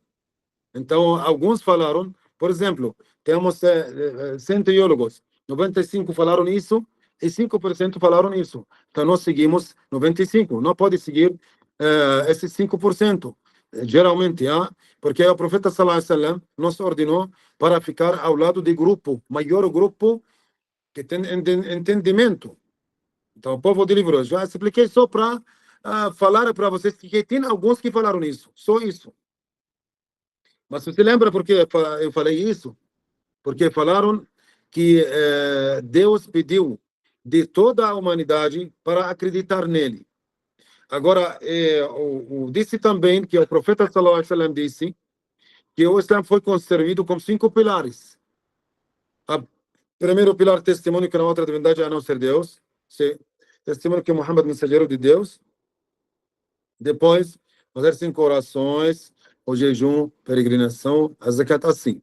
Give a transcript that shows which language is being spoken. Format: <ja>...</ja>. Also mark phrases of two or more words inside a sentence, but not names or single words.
<pt>Então, alguns falaram, por exemplo, temos 100 teólogos, 95 falaram isso e 5% falaram isso. Então, nós seguimos 95. Não pode seguir esses 5%. Geralmente, porque o profeta</pt> <ar>صلى الله عليه وسلم</ar> <pt>nos ordenou para ficar ao lado de grupo, maior grupo que tem entendimento. Então, o povo de livro, já expliquei só para falar para vocês que tem alguns que falaram isso, só isso. Mas você lembra por que eu falei isso? Porque falaram que Deus pediu de toda a humanidade para acreditar nele. Agora, disse também que o profeta</pt> <ar>صلى الله عليه وسلم</ar> <pt>disse que o Islã foi construído com 5 pilares. O primeiro pilar, testemunho que não há outra divindade a não ser Deus. Testemunho que Muhammad é mensageiro de Deus. Depois, fazer 5 orações, o jejum, peregrinação, a zakat, assim.</pt>